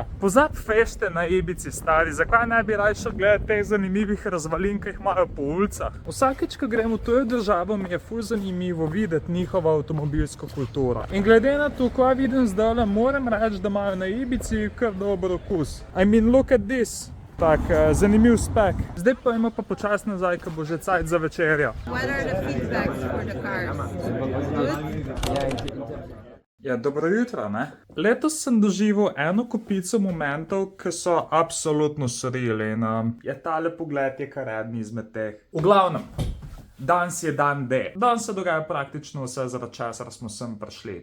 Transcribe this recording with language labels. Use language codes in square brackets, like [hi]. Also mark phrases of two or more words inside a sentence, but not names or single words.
[sl] Pozab fešte na Ibizi, stari, zakaj ne bi raje šel gledati teh zanimivih razvalin, ki jih imajo po ulicah? Vsakič, ko grem v tujo državo, mi je ful zanimivo videti njihovo avtomobilsko kulturo. In glede na to, ko vidim zdajle, moram reči, da imajo na Ibizi kar dober okus. [en] I mean, look at this. [sl] Tak, zanimiv spek. Zdaj pa ima pa počas nazaj, ko bo že cajt za večerjo. [en] What are the feedbacks for the cars? Good? [sl] Ja, dobro jutro, ne? Letos sem doživel eno kopico momentov, ki so absolutno surreal in je tale pogled je kar eden izmed teh. V glavnem, danes je dan D. Danes se dogaja praktično vse, zaradi česar smo sem prišli.